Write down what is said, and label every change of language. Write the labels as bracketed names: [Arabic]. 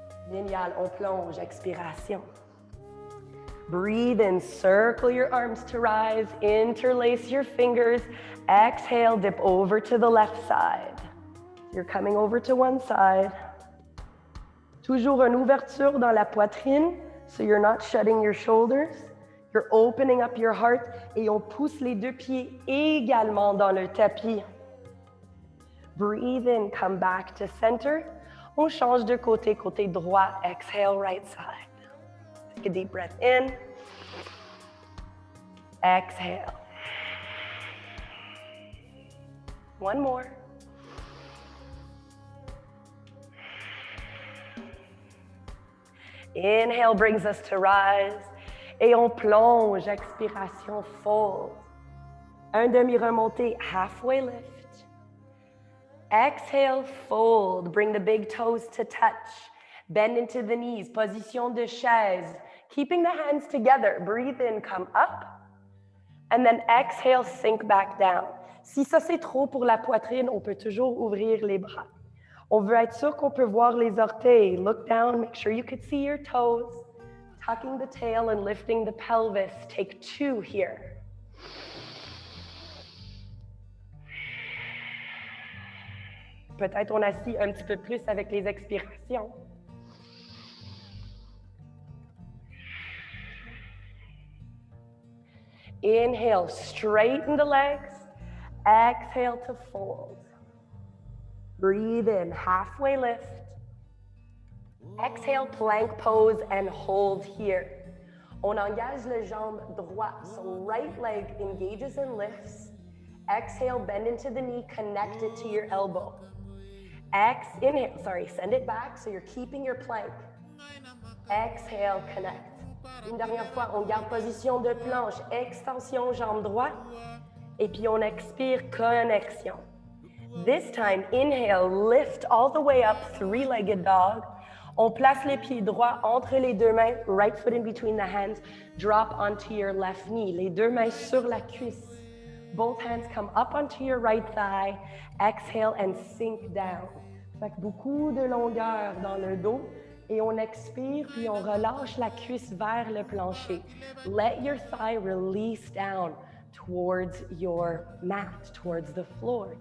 [French] Génial, on plonge, expiration. [English] Breathe in, circle your arms to rise, interlace your fingers. Exhale, dip over to the left side. You're coming over to one side. [French] Toujours une ouverture dans la poitrine, [English] so you're not shutting your shoulders. You're opening up your heart [French] et on pousse les deux pieds également dans le tapis. [English] Breathe in, come back to center. [French] On change de côté, côté droit. [English] Exhale, right side. Take a deep breath in. Exhale. One more. Inhale brings us to rise. [French] Et on plonge, expiration, fold. Un demi-remontée, [English] halfway lift. Exhale, fold. Bring the big toes to touch. Bend into the knees, [French] position de chaise. [English] Keeping the hands together, breathe in, come up. And then exhale, sink back down. [French] Si ça c'est trop pour la poitrine, on peut toujours ouvrir les bras. On veut être sûr qu'on peut voir les orteils. [English] Look down, make sure you could see your toes. Tucking the tail and lifting the pelvis. Take 2 here. [French] Peut-être on assis un petit peu plus avec les expirations. [English] Inhale, straighten the legs. Exhale to fold. Breathe in, halfway lift. Exhale, plank pose and hold here. [French] On engage le jambe droite, [English] so right leg engages and lifts. Exhale, bend into the knee, connect it to your elbow. Inhale, send it back, so you're keeping your plank. Exhale, connect. [French] Une dernière fois, on garde position de planche, extension, jambe droite. Et puis on expire, connexion. [English] This time, inhale, lift all the way up, 3-legged dog. [French] On place les pieds droits entre les deux mains, [English] right foot in between the hands, drop onto your left knee. [French] Les deux mains sur la cuisse. [English] Both hands come up onto your right thigh. Exhale and sink down. [French] Fait que beaucoup de longueur dans le dos. Et on expire, puis on relâche la cuisse vers le plancher. [English] Let your thigh release down towards your mat, towards the floor.